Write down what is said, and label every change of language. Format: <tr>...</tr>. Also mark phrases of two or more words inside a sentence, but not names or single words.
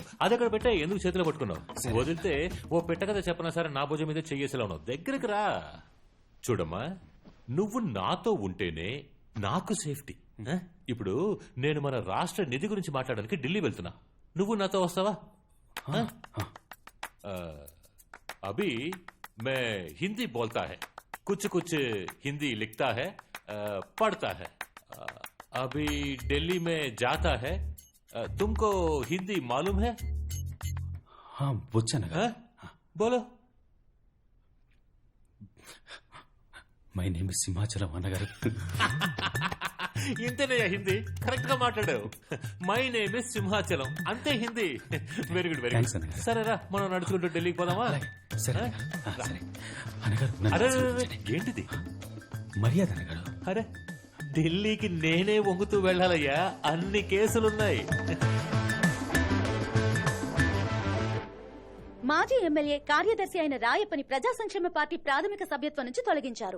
<te>అది అక్కడ పెట్టా ఎందుకు చేతిలో పట్టుకున్నావు? వదిలితే ఓ పెట్ట కదా చెప్పనా సరే నా భుజం మీద చెయ్యేసేలా ఉన్నావు. దగ్గరికి రా. చూడమ్మా, నువ్వు నాతో ఉంటేనే నాకు సేఫ్టీ. ఇప్పుడు నేను మన రాష్ట్ర నిధి గురించి మాట్లాడడానికి ఢిల్లీ వెళ్తున్నా. నువ్వు నాతో వస్తావా?</te> <hi>अभी मे हिंदी बोलता है, కుछ कुछ हिंदी लिखता है, पढ़ता है. अभी दिल्ली में जाता है. तुमको हिंदी मालूम है?</hi> <te>వచ్చానగా.</te> <hi>बोलो.</hi> <en>my name</en> <te>సింహాచలం అన్నగారు. ఇంతేనయ్యా హిందీ. కరెక్ట్ గా మాట్లాడావు.</te> <en>My name is సింహాచలం.</en> <te>అంతే హిందీ.</te> <en>very good very Thanks,</en> <te>గుడ్. అన్నగారు. సరేరా మనం నడుచుకుంటూ ఢిల్లీకి పోదామా? సరే సరే అన్నగారు. నన్ను అరే ఆశీర్వదించండి. ఏంటిది? మర్యాద అన్నగారు. అరే ఢిల్లీకి నేనే వంగుతూ వెళ్ళాలయ్యా. అన్ని కేసులున్నాయి. మాజీ ఎమ్మెల్యే కార్యదర్శి అయిన రాయప్పని ప్రజా సంక్షేమ పార్టీ ప్రాథమిక సభ్యత్వం నుంచి తొలగించారు.</te>